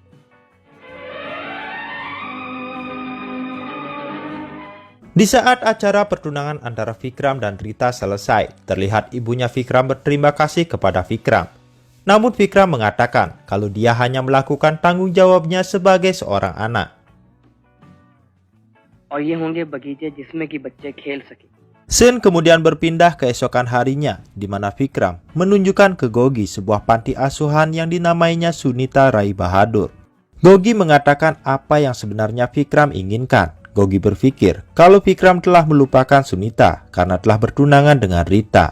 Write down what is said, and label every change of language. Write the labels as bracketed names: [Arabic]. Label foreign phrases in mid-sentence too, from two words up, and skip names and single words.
[Indonesian] Di saat acara pertunangan antara Vikram dan Rita selesai, terlihat ibunya Vikram berterima kasih kepada Vikram. Namun Vikram mengatakan kalau dia hanya melakukan tanggung jawabnya sebagai seorang anak. [Hindi] और ये होंगे बगीचे जिसमें कि बच्चे खेल सके. [Indonesian] Scene kemudian berpindah ke esokan harinya, di mana Vikram menunjukkan ke Gogi sebuah panti asuhan yang dinamainya Sunita Rai Bahadur. Gogi mengatakan apa yang sebenarnya Vikram inginkan. Gogi berpikir kalau Vikram telah melupakan Sunita karena telah bertunangan dengan Rita.